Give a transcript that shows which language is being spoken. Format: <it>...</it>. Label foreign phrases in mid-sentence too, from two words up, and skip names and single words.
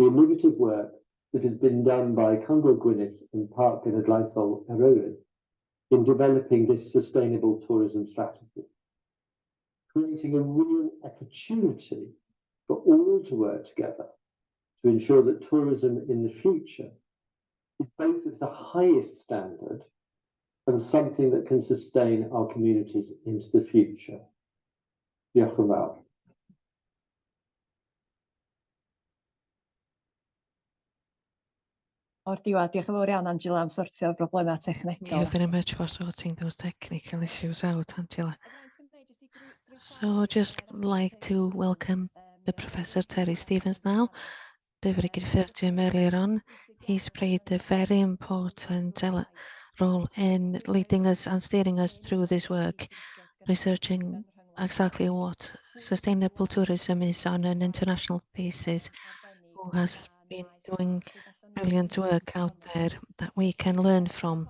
<en>innovative work that has been done by Cyngor Gwynedd and Gwynedd and Eryri in developing this sustainable tourism strategy, creating a real opportunity for all to work together to ensure that tourism in the future is both of the highest standard and something that can sustain our communities into the future.</en> <cy>Diolch yn fawr. O'r diwedd, diolch yn fawr iawn Angela am sortio'r broblemau</cy> <en>Thank you</en> <cy>technegol.</cy> <en>very much for sorting those technical issues out, Angela. So just like to welcome the Professor Terry Stevens now. David referred to him earlier on. He's played a very important role in leading us and steering us through this work, researching exactly what sustainable tourism is on an international basis, who has been doing brilliant work out there that we can learn from.</en>